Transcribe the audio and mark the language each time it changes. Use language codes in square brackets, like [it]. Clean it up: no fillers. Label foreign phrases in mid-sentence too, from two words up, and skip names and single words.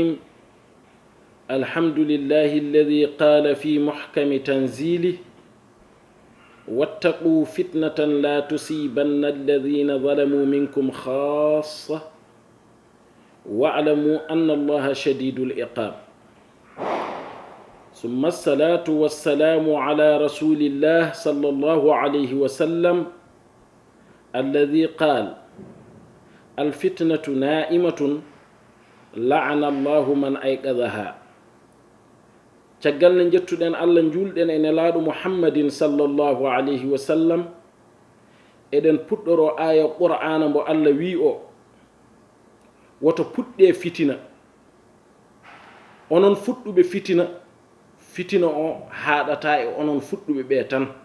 [ar] الحمد لله الذي قال في محكم تنزيله: واتقوا فتنة لا تصيبن الذين ظلموا منكم خاصة واعلموا أن الله شديد العقاب. ثم الصلاة والسلام على رسول الله صلى الله عليه وسلم الذي قال: الفتنة نائمة لعن الله من أيقظها. [ff] caggal ne jettuɗen Allah julɗen e nelaɗo muhammadin [ar] صلى الله عليه وسلم [ff] eɗen puɗɗoro aya qur'ana mbo Allah wi o woto puɗɗe fitina. onon fuɗɗuɓe fitina, fitina o haɗata e onon fuɗɗuɓe ɓe tan.